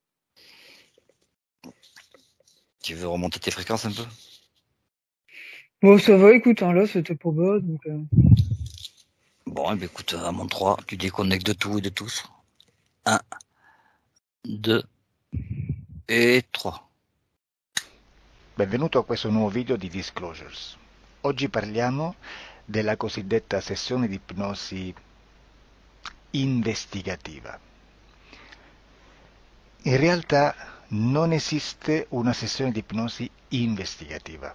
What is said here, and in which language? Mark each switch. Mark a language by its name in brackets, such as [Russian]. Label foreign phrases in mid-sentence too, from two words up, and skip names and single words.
[French] Tu veux remonter tes fréquences un peu? Bon, ça va, écoute, hein, là, c'était pas bas, donc. Bon, eh ben, écoute, à mon 3, tu déconnectes de tout et de tous. 1, 2 et 3. [Italian] Benvenuto a questo nuovo video di Disclosures. Oggi parliamo della cosiddetta sessione di ipnosi investigativa. In realtà non esiste una sessione di ipnosi investigativa.